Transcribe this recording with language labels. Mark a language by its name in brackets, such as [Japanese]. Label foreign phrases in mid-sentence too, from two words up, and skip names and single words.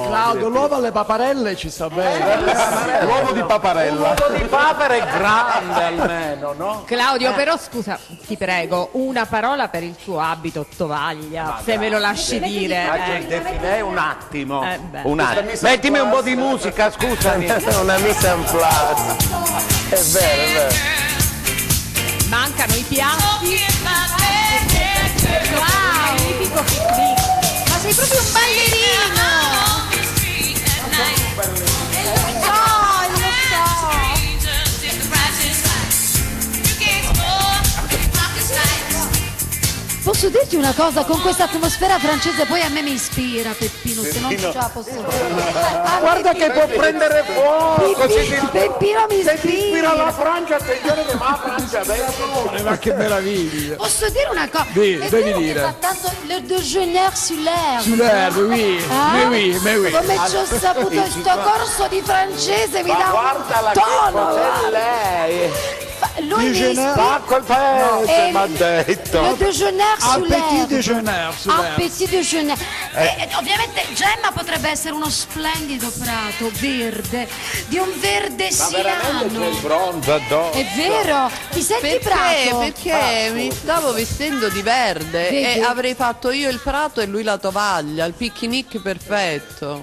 [Italian] Claudio, l'uovo alle paparelle ci sta bene. L'uovo di paparella. L'uovo di papera è grande almeno, no? Claudio, però scusa, ti prego, una parola per il tuo abito tovaglia, se me lo lasci dire. Faccio il defilé un attimo. beh. Un attimo. Mettimi un po' di musica, scusami. Una [French] mise en place. [Italian] È vero, è vero. Mancano i piatti. Wow, magnifico picnic. Ma sei proprio un ballerino. Posso dirti una cosa, con questa atmosfera francese poi a me mi ispira Peppino, se non ce la posso dire. Guarda che può prendere fuoco. Peppino mi ispira la ispira. Francia, attenzione che va a Francia adesso. Ma che meraviglia. Posso dire una cosa? Sì, È devi vero che dire. fa tanto [French] le déjeuner [Italian] sull'herbe. Sull'erba, oui, Ah? [French] mais oui. [Italian] Come ci ho saputo sto corso di francese mi dà Guarda un che tono. cos'è lei. Lui mi Déjeuner? ispira. Col paese, E mi ha detto. [French] Le déjeuner Un petit sull'herbe. [Italian] déjeuner sull'erba. [French] Petit déjeuner. [Italian] Ovviamente Gemma potrebbe essere uno splendido prato verde, di un verde siano. il bronzo addosso. È vero? Ti senti prato? Perché mi stavo vestendo di verde Vedi? e avrei fatto io il prato e lui la tovaglia, il picnic perfetto.